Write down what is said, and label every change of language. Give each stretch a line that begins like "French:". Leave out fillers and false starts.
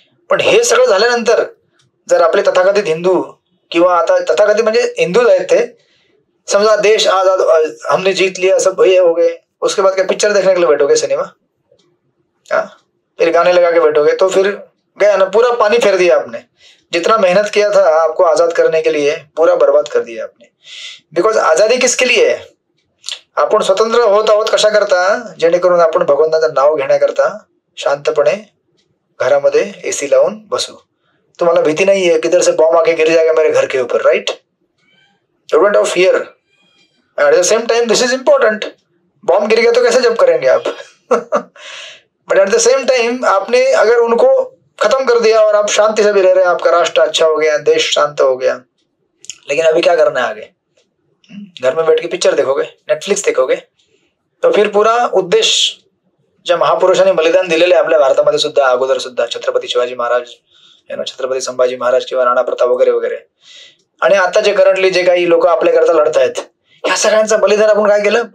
Marathi: पण हे सगळं झाल्यानंतर जर आपले तथाकथित हिंदू किंवा आता तथाकथित म्हणजे हिंदूच आहेत
Hindi: ते, समजा देश आजाद हमने जीत लिया सब ये हो गए, उसके बाद क्या पिक्चर देखने के लिए बैठोगे सिनेमा, हाँ फिर गाने लगा के बैठोगे, तो फिर गया ना, पूरा पानी फेर दिया आपने, जितना मेहनत किया था आपको आजाद करने के लिए पूरा बर्बाद कर दिया आपने.
Marathi: बिकॉज आजादी किसके लिए आहे? आपण स्वतंत्र होत आहोत कशा करता, जेणेकरून आपण भगवंताचं नाव घेण्याकरता शांतपणे घरामध्ये एसी लावून बसू. तुम्हाला भीती नाही
Hindi: है किधर से बॉम्ब आके गिर जाएगा मेरे घर के ऊपर, right?
English: You don't have fear. At the same time this is important,
Hindi: bomb गिर गया तो कैसे जब करेंगे आप? But at the same time आपने अगर उनको खत्म कर दिया और आप शांति से भी रह रहे हैं, आपका राष्ट्र अच्छा हो गया, देश शांत हो गया, लेकिन अभी क्या करना है आगे? घर में बैठ के पिक्चर देखोगे, नेटफ्लिक्स देखोगे,
Marathi: तो फिर पूरा उद्देश्य ज्या महापुरुषांनी बलिदान दिलेले आपल्या भारतामध्ये सुद्धा, अगोदर सुद्धा छत्रपती शिवाजी महाराज, छत्रपती संभाजी महाराज किंवा राणा प्रताप वगैरे वगैरे, आणि आता जे करंटली जे काही लोक आपल्याकरता लढत आहेत, ह्या सगळ्यांचं बलिदान आपण काय केलं?